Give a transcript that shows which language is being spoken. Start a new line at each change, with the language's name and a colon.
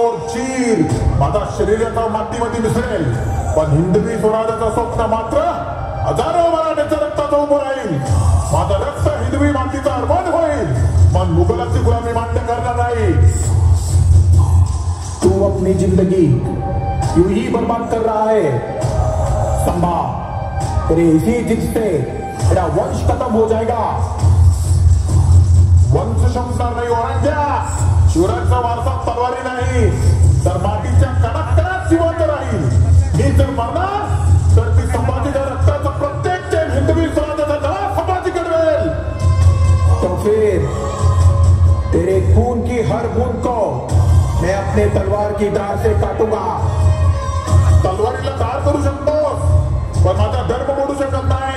Marathi: चीर माझा शरीराचा मातीमध्ये मिसळेल, पण हिंदवी स्वराज्याचं स्वप्न मात्र हजारो मराठ्यांच्या रक्ताचं उभं राहील. माझं रक्त हिंदवी मातीचा अर्पण होईल, पण मुघलाची गुलामी मान्य करणार नाही.
Hindi: तू अपनी जिंदगी यूं ही बर्बाद कर रहा है. संभा, तेरे इसी जिद से तेरा वंश खत्म हो जाएगा.
Marathi: वंश संपणार नाही औरंग्या. शिवरायांचा वारसा तलवारी नाही तर मातीच्या कणाकणात जिवंत राहील. मी जर मरणार तर ती संभाजीच्या रक्ताचं प्रत्येक थेंब हिंदवी स्वराज्याचा नवा संभाजी घडवेल.
Hindi: तो फिर तेरे खून की हर बूंद को मैं अपने तलवार की धार से काटूंगा.
Marathi: तलवारीला धार करू शकतोस, पण माझा धर्म मोडू शकत